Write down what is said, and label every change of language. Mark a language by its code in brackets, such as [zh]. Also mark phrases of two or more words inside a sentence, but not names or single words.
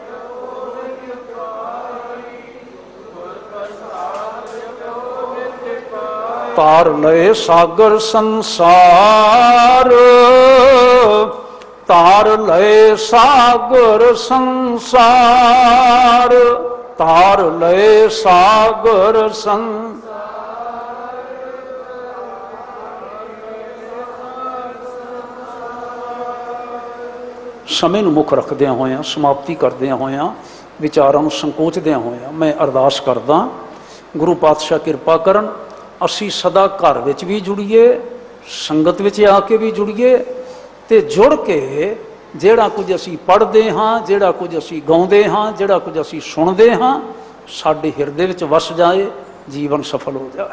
[pa] ਤਾਰ ਲਯ ਸਾਗਰ ਸੰਸਾਰ, ਤਾਰ ਲਯ ਸਾਗਰ ਸੰਸਾਰ, ਤਾਰ ਲਯ ਸਾਗਰ ਸਮੇਂ ਨੂੰ ਮੁੱਖ ਰੱਖਦਿਆਂ ਹੋਇਆਂ, ਸਮਾਪਤੀ ਕਰਦਿਆਂ ਹੋਇਆਂ, ਵਿਚਾਰਾਂ ਨੂੰ ਸੰਕੋਚਦਿਆਂ ਹੋਇਆਂ ਮੈਂ ਅਰਦਾਸ ਕਰਦਾ, ਗੁਰੂ ਪਾਤਸ਼ਾਹ ਕਿਰਪਾ ਕਰਨ ਅਸੀਂ ਸਦਾ ਘਰ ਵਿੱਚ ਵੀ ਜੁੜੀਏ, ਸੰਗਤ ਵਿੱਚ ਆ ਕੇ ਵੀ ਜੁੜੀਏ, ਤੇ ਜੁੜ ਕੇ ਜਿਹੜਾ ਕੁਝ ਅਸੀਂ ਪੜ੍ਹਦੇ ਹਾਂ, ਜਿਹੜਾ ਕੁਝ ਅਸੀਂ ਗਾਉਂਦੇ ਹਾਂ, ਜਿਹੜਾ ਕੁਝ ਅਸੀਂ ਸੁਣਦੇ ਹਾਂ, ਸਾਡੇ ਹਿਰਦੇ ਵਿੱਚ ਵਸ ਜਾਏ, ਜੀਵਨ ਸਫਲ ਹੋ ਜਾਏ।